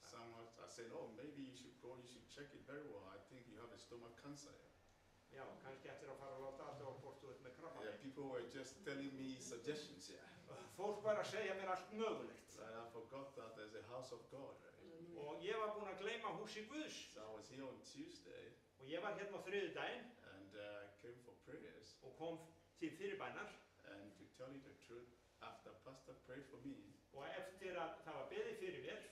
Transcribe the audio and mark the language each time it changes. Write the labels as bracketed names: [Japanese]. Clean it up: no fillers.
[English] Some are saying, oh, maybe you should go, you should check it very well. I think you have a stomach cancer. [Icelandic] Já, kannski eftir að fara að láta allt og hvort þú ert með krabba. [English] Yeah, people were just telling me suggestions here. [Icelandic] Fólk var að segja mér allt mögulegt. [English] And I forgot that there's a house of God, right? [Icelandic] Og ég var búinn að gleyma húsi Guðs. [English] So I was here on Tuesday. [Icelandic] Og ég var hérna á þriðjudaginn. [English] And came for prayers. [Icelandic] Og kom til fyrirbænar. [English] And to tell you the truth, after Pastor prayed for me, [Icelandic] og eftir að það var beðið fyrir mér,